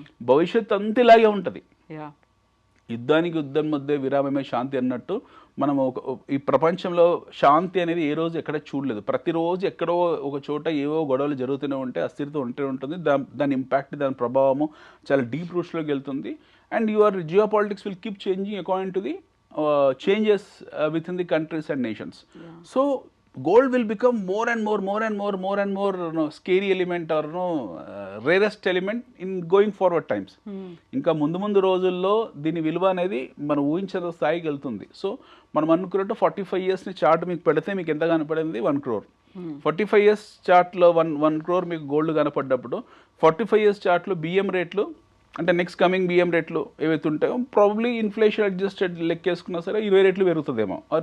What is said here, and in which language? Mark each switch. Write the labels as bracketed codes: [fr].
[te] భవిష్యత్తు అంత ఇలాగే ఉంటుంది. యుద్ధానికి యుద్ధం మధ్య విరామమే శాంతి అన్నట్టు మనం ఈ ప్రపంచంలో శాంతి అనేది ఏ రోజు ఎక్కడ చూడలేదు. ప్రతిరోజు ఎక్కడో ఒక చోట ఏవో గొడవలు జరుగుతూనే ఉంటాయి, అస్థిరత ఉంటూనే ఉంటుంది. దాని ఇంపాక్ట్, దాని ప్రభావము చాలా డీప్ రూట్స్లోకి వెళ్తుంది. [en] And your geopolitics will keep changing according to the changes within the countries and nations. So gold will become more and more scary element or rarest element in going forward times. [te] ఇంకా ముందు రోజుల్లో దీని విలువ అనేది మనం ఊహించిన స్థాయికి వెళ్తుంది. సో మనం అనుకున్నట్టు 45 yearsని చార్ట్ మీకు పెడితే మీకు ఎంత కనపడింది? 1 crore. 45 years చార్ట్లో 1 crore మీకు గోల్డ్ కనపడ్డప్పుడు 45 years చార్ట్లో బియ్యం రేట్లు అంటే నెక్స్ట్ కమింగ్ బియ్యం రేట్లు ఏవైతే ఉంటాయో ప్రాబబ్లీ ఇన్ఫ్లేషన్ అడ్జస్టెడ్ లెక్కేసుకున్నా సరే 20 రెట్లు పెరుగుతుందేమో.